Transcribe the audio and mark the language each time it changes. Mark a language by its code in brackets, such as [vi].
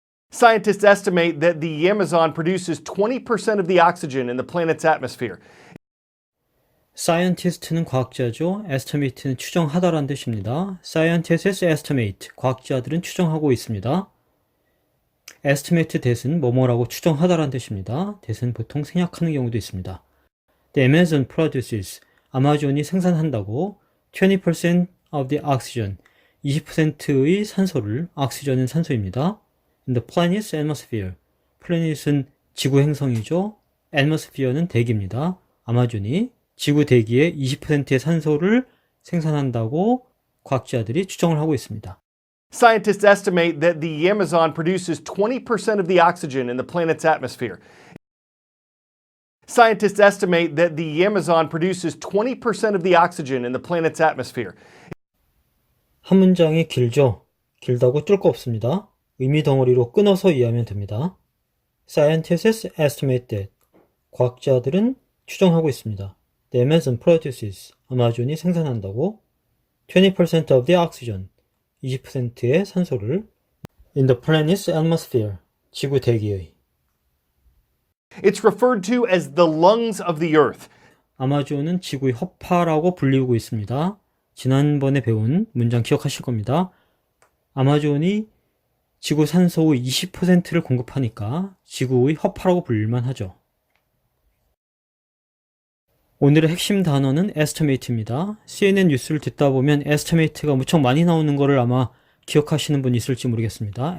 [en] Scientists estimate that the Amazon produces 20% of the oxygen in the planet's atmosphere. [ko] scientist는 과학자죠. estimate는 추정하다라는 뜻입니다. [en] scientists estimate, [ko] 과학자들은 추정하고 있습니다. [en] estimate that [ko] 은 뭐뭐라고 추정하다라는 뜻입니다. that은 보통 생략하는 경우도 있습니다. [en] The Amazon produces, [ko] 아마존이 생산한다고 [en] 20% of the oxygen, [ko] 20%의 산소를, oxygen은 산소입니다. [en] In the planet's atmosphere, [ko] planet은 지구 행성이죠. atmosphere는 대기입니다. 아마존이 지구 대기의 20%의 산소를 생산한다고 과학자들이 추정을 하고 있습니다. [en] Scientists estimate that the Amazon produces 20% of the oxygen in the planet's atmosphere. Scientists estimate that the Amazon produces 20% of the oxygen in the planet's atmosphere. [ko] 한 문장이 길죠? 길다고 뚫 거 없습니다. 의미 덩어리로 끊어서 이해하면 됩니다. [en] Scientists estimate that, [ko] 과학자들은 추정하고 있습니다. [en] The Amazon produces, [ko] 아마존이 생산한다고 [en] 20% of the oxygen, [ko] 20%의 산소를 [en] in the planet's atmosphere, [ko] 지구 대기의. [en] It's referred to as the lungs of the earth. [ko] 아마존은 지구의 허파라고 불리우고 있습니다. 지난번에 배운 문장 기억하실 겁니다. 아마존이 지구 산소의 20%를 공급하니까 지구의 허파라고 불릴만 하죠. 오늘의 핵심 단어는 estimate입니다. CNN 뉴스를 듣다 보면 estimate가 무척 많이 나오는 것을 아마 기억하시는 분 있을지 모르겠습니다.